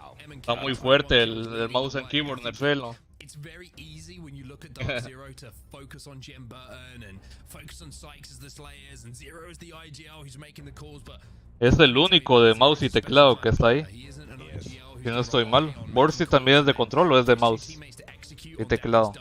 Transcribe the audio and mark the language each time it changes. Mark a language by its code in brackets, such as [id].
[es] Está muy fuerte el [en] mouse and keyboard, [es] Nerfelo. [en] It's very easy when you look at Dark Zero to focus on Jim Burton and focus on Sykes as the Slayers and Zero as the IGL who's making the calls, but [es] es el único de mouse y teclado que está ahí. Si no estoy mal. Borsi también es de control o es de mouse y teclado.